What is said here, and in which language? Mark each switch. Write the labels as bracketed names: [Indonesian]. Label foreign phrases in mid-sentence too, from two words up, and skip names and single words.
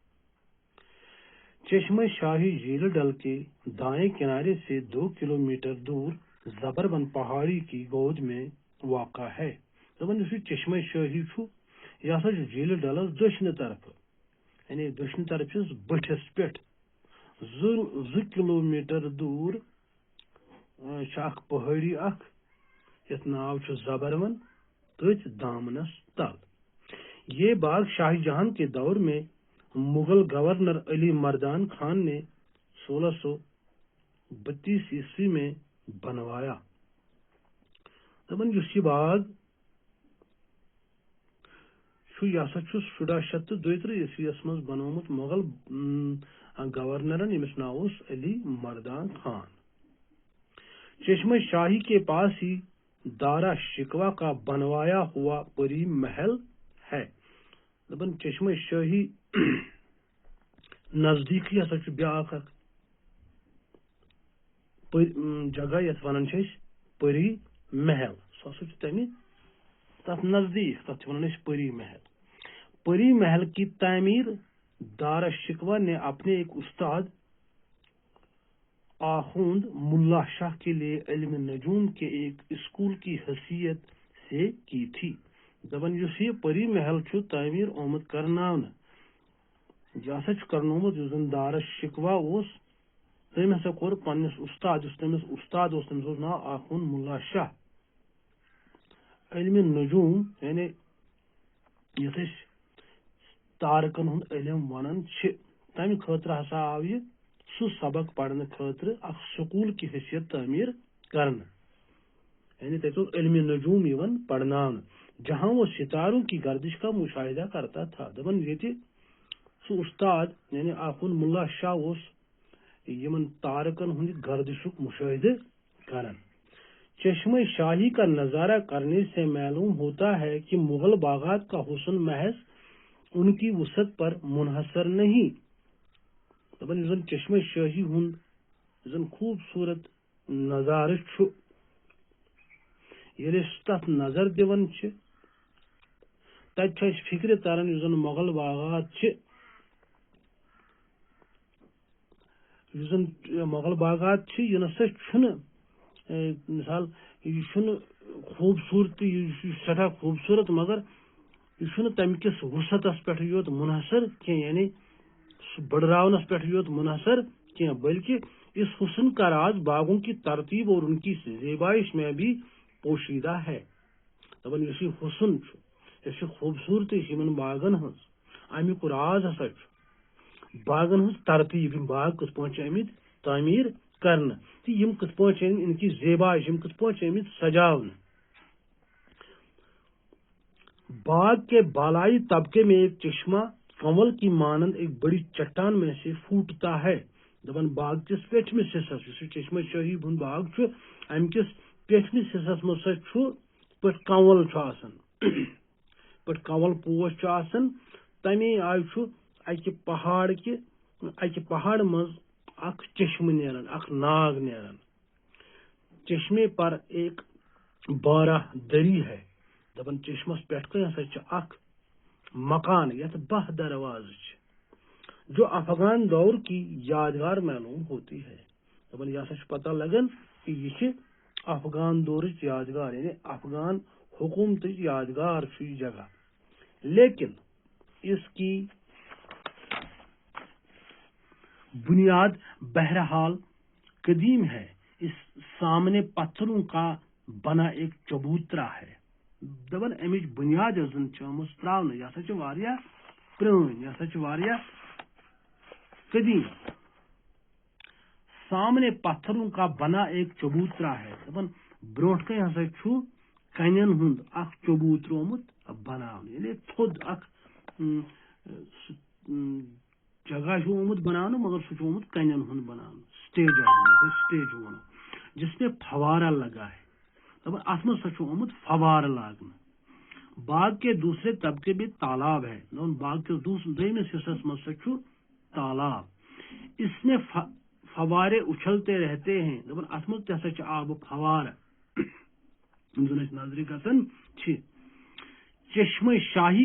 [Urdu] چشمۂ شاہی جھیل ڈل کے دائیں کنارے سے 2 کلومیٹر دور جبربن پہاڑی کی گود میں واقع ہے. [Kashmiri] चश्मे शाही यह झील डलस दक्षिण तरफ, यानी दक्षिण तरफ बठस पे 2 किलोमीटर दूर पहाड़ी यथ नाव जबरवन तथ दामनस तल। [Urdu] یہ باغ شاہجہاں کے دور میں مغل گورنر علی مردان خان نے 1632 عیسوی میں بنوایا. [Kashmiri] ये बाग यह 1732 ईस्वी मज बनोमुत मुगल गवर्नरन, यमिस नाव ओस अली मर्दान खान। [Urdu] چشمۂ شاہی کے پاس ہی دارا شکوہ کا بنوایا ہوا پری محل ہے. [Kashmiri] चश्मे शाही नजदीक ब्याख जगह यथ वन परी महल, तमें तथ नजदीक तथ परी महल। [Urdu] پری محل کی تعمیر دارا شکوہ نے اپنے ایک استاد آخوند ملا شاہ کے لیے علم نجوم کے ایک اسکول کی حیثیت سے کی تھی. [Kashmiri] दबन ये परी महल तामीर आमद करनावन, यह करनोमुत दारा शिकवा तम हसा कोर पन्निस उस्ताद तमिस नाव आखुंद मुल्ला शाह। इल्म नजूम यानी यथ तारकन हुंद इल्म वनान तम खतर हसा आव यह सु सबक पढ़ने खतर स्कूल की हैसियत तामीर करना, यानी तक इल्म नजूम यवन पढ़नान, [Urdu] جہاں وہ ستاروں کی گردش کا مشاہدہ کرتا تھا. [Kashmiri] दबन ये सु उस्ताद यानी आखुंद मुल्ला शाह यमन तारकन हुंद गर्दिशुक मुशाहिदा करन। [Urdu] چشمۂ شاہی کا نظارہ کرنے سے معلوم ہوتا ہے کہ مغل باغات کا حسن محض ان کی وسعت پر منحصر نہیں. [Kashmiri] दबन चश्मे शाही हुंद खूबसूरत नजारा तथ नजर दिवन तत फिक्र तरन मुगल बागात यह नसा मिसाल यह खूबसूरती सठा खूबसूरत, मगर यह तम किस वसतस पे योत मुनहसर यानी बढ़रावनस पे योत मुनहसर क्या, [Urdu] بلکہ اس حسن کا راز باغوں کی ترتیب اور ان کی زیبائش میں بھی پوشیدہ ہے. [Kashmiri] दबन यह हुस्न यह खूबसूरती बागन अमुक राज हसा बागन हज तरतीब, बाग कत आमित तामीर करना, कत इनकी ज़ेबाइश कत आमित सजावन। [Urdu] باغ کے بالائی طبقے میں ایک چشمہ کنول کی مانند ایک بڑی چٹان میں سے پھوٹتا ہے. [Kashmiri] दबन बाग किस पेठमिस हिस्सस चश्मे शाही हुंद बाग अमकिस पेठमिस हिस्सस मज पे कंवल पे कंवल पोश तमे आय अकि पहाड़ मज अख चश्म नेरन, अख नाग नेरन। [Urdu] چشمے پر ایک 12 دری ہے. [Kashmiri] दबन चश्मस पे अख मकान यथ 12 दरवाज [Urdu] جو افغان دور کی یادگار معلوم ہوتی ہے. [Kashmiri] दबन यह पता लगन कि यह अफगान दौर यादगार यानी अफगान हुकूमत यादगार जगह, [Urdu] لیکن اس کی بنیاد بہرحال قدیم ہے. اس سامنے پتھروں کا بنا ایک چبوترا ہے. [Kashmiri] दबन अमिच बुनियाद त्रावन यह प्रून यह कदीम। [Urdu] سامنے پتھروں کا بنا ایک چبوترا ہے. [Kashmiri] दबन ब्रोट कन हसा कन हुंद अख चबूतर आमुत बनावन, यानी थोद अख जगह आमुत बनावन, मगर सह आमुत कन हुंद बनावन, [Urdu] اسٹیج ون جس میں فوارہ لگا ہے. [Kashmiri] दबन अत मज आमुत फवार लागन। [Urdu] باغ کے دوسرے طبقے میں تالاب ہے. [Kashmiri] बाग के दोमिस हिस्सस मज तालाब। [Urdu] اس میں فوارے اچھلتے رہتے ہیں [Kashmiri] دپان ات مز تہ ہسا آب فوار نظر گژھان چشمہ شاہی